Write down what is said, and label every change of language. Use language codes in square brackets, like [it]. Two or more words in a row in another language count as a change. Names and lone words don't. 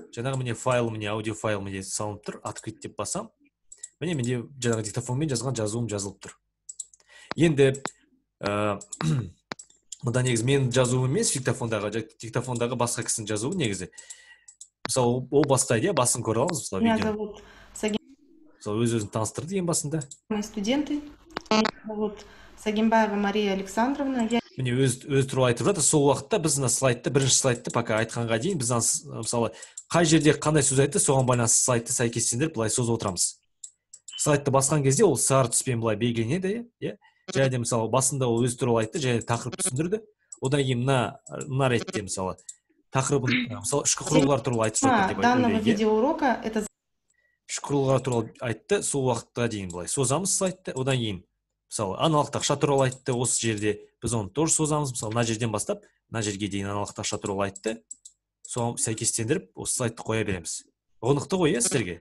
[kk] Жаңағы міне файл, міне аудио файл міне салынып тұр. Открыть деп басам. Міне жаңағы диктофонмен жазған жазуым жазылып тұр. Енді мұнда негізі мен жазуым емес диктофондағы басқа кісінің жазуы негізі. Мысалы, ол бастайды, басын көре аламыз. [ru] Меня зовут [kk] Өзін таныстырды ең басында. [ru] Мои студенты. Меня зовут Сагимбаева Мария Александровна. [kk] Міне өз туралы айтып жатыр. Сол уақытта біз слайдты, бірінші слайдты пока айтқанға дейін біз мысалы қай жерде қандай сөз айтты, соған байланысты слайдты сәйкестендіріп былай созып отырамыз. Слайдты басқан кезде ол сары түспен былай белгіленеді, және де мысалы басында ол өз туралы айтты, және тақырып түсіндірді. Одан кейін мына ретте мысалы тақырыбын мысалы ішкі құрылғылар туралы айтып жатыр деп [ru] данного видеоурока это [kk] ішкі құрылғылар туралы айтты. Сол уақытқа дейін былай созамыз слайдты. Одан кейін мысалы аналогтық ақша туралы айтты. Осы жерде біз оны тоже созамыз. Мысалы мына жерден бастап мына жерге дейін аналогтық ақша туралы айтты. Соған сәйкестендіріп осы слайдты қоя береміз. Ұғынықты ғой, сіздерге?